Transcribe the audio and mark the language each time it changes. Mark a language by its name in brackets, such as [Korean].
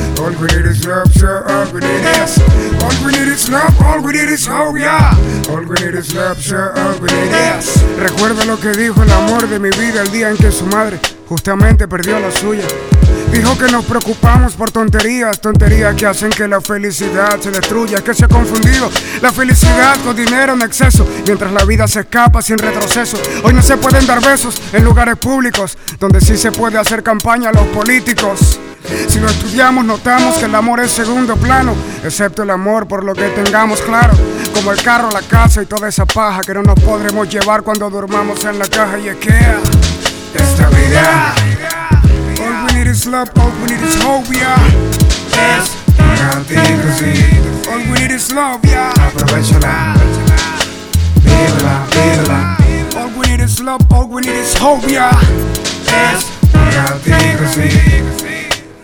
[English] All we need is love, so all we need is. All we need is love, all we need is hope, yeah. All we need is love, so all we need is. [Spanish] Recuerdo lo que dijo el amor de mi vida el día en que su madre justamente perdió la suya. Dijo que nos preocupamos por tonterías, tonterías que hacen que la felicidad se destruya. Que se ha confundido la felicidad con dinero en exceso, mientras la vida se escapa sin retroceso. Hoy no se pueden dar besos en lugares públicos, donde sí se puede hacer campaña a los políticos. Si lo estudiamos notamos que el amor es segundo plano, excepto el amor por lo que tengamos claro, como el carro, la casa y toda esa paja que no nos podremos llevar cuando durmamos en la caja. Y es que esta vida, [English] all we need is love, all we need is hope, yeah. [Spanish] Es para ti, sí. [English] All we need is love, yeah. [Spanish] Aprovechala, vívela, vívela. [English] All we need is love, all we need is hope, yeah. [Spanish] Es para ti, sí.